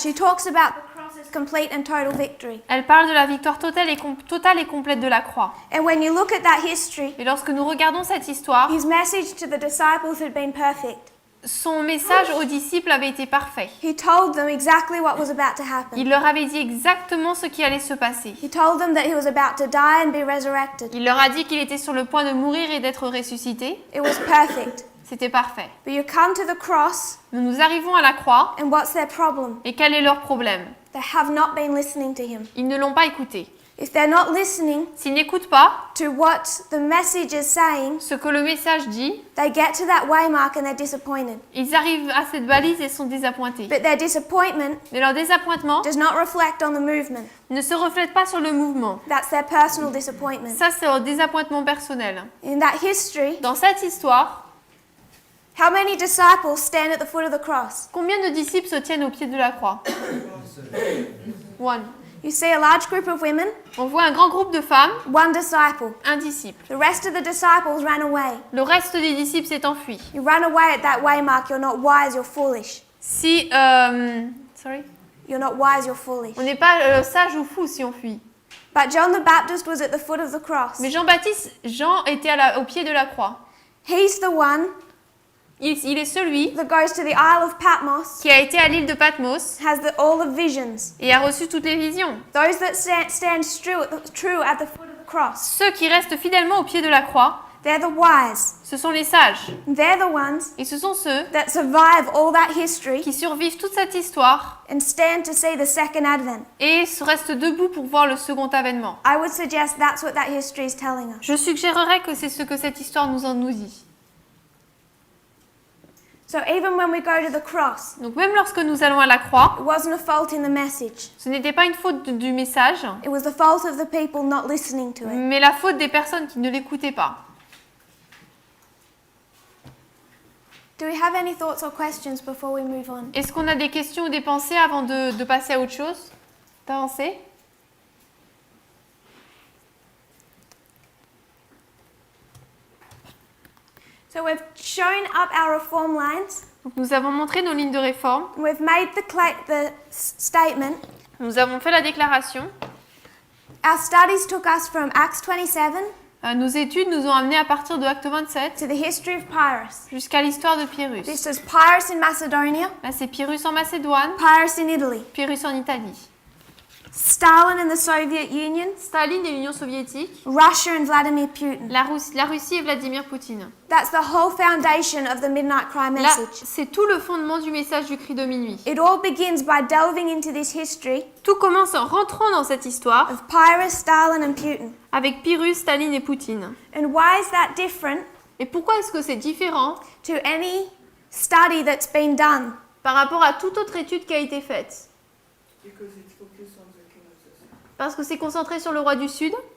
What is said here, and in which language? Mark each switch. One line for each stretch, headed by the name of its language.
English: she talks about the cross as complete and total victory.
French: elle parle de la victoire totale et complète de la croix.
English: And when you look at that history,
French: Et lorsque nous regardons cette histoire,
English: his message to the disciples had been perfect.
French: son message aux disciples avait été parfait.
English: He told them exactly what was about to happen.
French: Il leur avait dit exactement ce qui allait se passer.
English: He told them that he was about to die and be resurrected.
French: Il leur a dit qu'il était sur le point de mourir et d'être ressuscité.
English: It was perfect.
French: C'était parfait.
English: But you come to the cross,
French: Nous arrivons à la croix,
English: and what's their problem?
French: et quel est leur problème?
English: They have not been listening to him.
French: Ils ne l'ont pas écouté.
English: If they're not listening
French: S'ils n'écoutent pas
English: to what the message is saying,
French: ce que le message dit,
English: they get to that waymark and they're disappointed.
French: ils arrivent à cette balise et sont désappointés.
English: But their disappointment
French: Mais leur désappointement
English: does not reflect on the movement.
French: ne se reflète pas sur le mouvement.
English: That's their personal disappointment.
French: Ça, c'est leur désappointement personnel.
English: In that history,
French: Dans cette histoire,
English: how many disciples stand at the foot of the cross?
French: combien de disciples se tiennent au pied de la croix?
English: One. You see a large group of women,
French: On voit un grand groupe de femmes,
English: one disciple.
French: un disciple.
English: The rest of the disciples ran away.
French: Le reste des disciples s'est enfui.
English: You run away at that waymark, you're not wise, you're foolish.
French: Si,
English: sorry, You're not wise, you're foolish.
French: on n'est pas sage ou fou si on fuit.
English: But John the Baptist was at the foot of the cross.
French: Mais Jean était au pied de la croix.
English: He's the one
French: Il est celui
English: that goes to the Isle of Patmos,
French: qui a été à l'île de Patmos
English: has all the visions.
French: et a reçu toutes les visions.
English: Those that stand true at the foot of the cross,
French: Ceux qui restent fidèlement au pied de la croix,
English: they're the wise.
French: ce sont les sages.
English: They're the ones
French: Et ce sont ceux
English: that survive all that history
French: qui survivent toute cette histoire
English: and stand to see the second advent.
French: et restent debout pour voir le second avènement.
English: I would suggest that's what that history is telling us.
French: Je suggérerais que c'est ce que cette histoire nous dit.
English: So even when we go to the cross,
French: Donc même lorsque nous allons à la croix,
English: it wasn't a fault in the message.
French: ce n'était pas une faute du message,
English: It was the fault of the people not listening to it.
French: mais la faute des personnes qui ne l'écoutaient pas.
English: Do we have any thoughts or questions before we move on?
French: Est-ce qu'on a des questions ou des pensées avant de passer à autre chose? D'avancer?
English: So we've shown up our reform lines.
French: Donc, nous avons montré nos lignes de réforme,
English: We've made the statement.
French: nous avons fait la déclaration.
English: Our studies took us from Acts 27
French: Nos études nous ont amenés à partir de Acte 27
English: to the history of Pyrrhus.
French: jusqu'à l'histoire de Pyrrhus.
English: This is Pyrrhus in Macedonia,
French: Là, c'est Pyrrhus en Macédoine,
English: Pyrrhus in Italy,
French: Pyrrhus en Italie,
English: Stalin and the Soviet Union,
French: Staline et l'Union soviétique,
English: Russia and Vladimir Putin.
French: la Russie et Vladimir Poutine.
English: That's the whole foundation of the Midnight Cry
French: Là,
English: message.
French: c'est tout le fondement du message du cri de minuit.
English: It all begins by delving into this history
French: Tout commence en rentrant dans cette histoire
English: of Pyrrhus, Stalin and Putin.
French: avec Pyrrhus, Staline et Poutine.
English: And why is that different
French: Et pourquoi est-ce que c'est différent
English: to any study that's been done?
French: par rapport à toute autre étude qui a été faite?
English: Because it's focused on the king of the south.
French: Parce que c'est concentré sur le roi du Sud.